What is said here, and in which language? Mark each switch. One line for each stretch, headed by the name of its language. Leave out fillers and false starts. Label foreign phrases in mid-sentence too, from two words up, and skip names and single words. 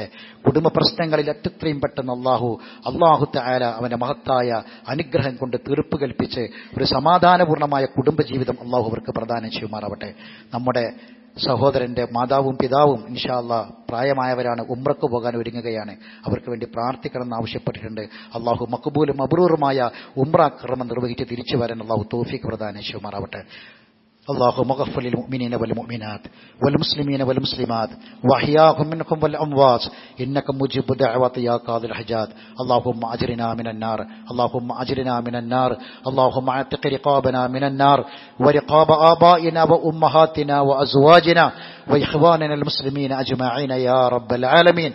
Malayalam: കുടുംബ പ്രശ്നങ്ങളിൽ എത്രയും പെട്ടെന്ന് അല്ലാഹു തആല അവന്റെ മഹത്തായ അനുഗ്രഹം കൊണ്ട് തീർപ്പ് കൽപ്പിച്ച് ഒരു സമാധാനപൂർണ്ണമായ കുടുംബജീവിതം അല്ലാഹു അവർക്ക് പ്രദാനം ചെയ്യുമാറാവട്ടെ. നമ്മുടെ സഹോദരന്റെ മാതാവും പിതാവും
Arabic: إن شاء الله
Malayalam: പ്രായമായവരാണ്, ഉംറക്ക് പോകാൻ ഒരുങ്ങുകയാണ്. അവർക്ക് വേണ്ടി പ്രാർത്ഥിക്കണമെന്ന് ആവശ്യപ്പെട്ടിട്ടുണ്ട്. അള്ളാഹു മഖ്ബൂലും മബ്റൂറുമായ ഉംറ കർമ്മം നിർവഹിച്ച് തിരിച്ചു വരാൻ അള്ളാഹു തൗഫീഖ് പ്രദാനം ചെയ്യുമാറാവട്ടെ.
Arabic: اللهم اغفر للمؤمنين والمؤمنات والمسلمين والمسلمات واحياهم منكم والاموات انك مجيب الدعوات يا قاضي الحاجات. اللهم اجرنا من النار، اللهم اجرنا من النار، اللهم اعتق رقابنا من النار ورقاب آبائنا وامهاتنا وازواجنا واخواننا المسلمين اجمعين يا رب العالمين.